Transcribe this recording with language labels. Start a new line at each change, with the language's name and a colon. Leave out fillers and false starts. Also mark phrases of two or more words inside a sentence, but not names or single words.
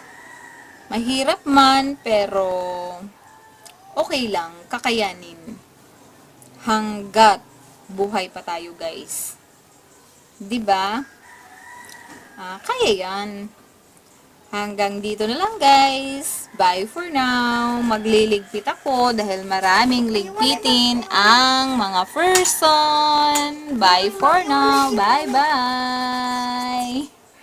Filipino: Mahirap man, pero okay lang, kakayanin. Hanggat buhay pa tayo, guys. 'Di ba? Kaya yan. Hanggang dito na lang, guys.
English: Bye for now.
Filipino: Magliligpit ako dahil maraming ligpitin ang mga person.
English: Bye for now. Bye-bye.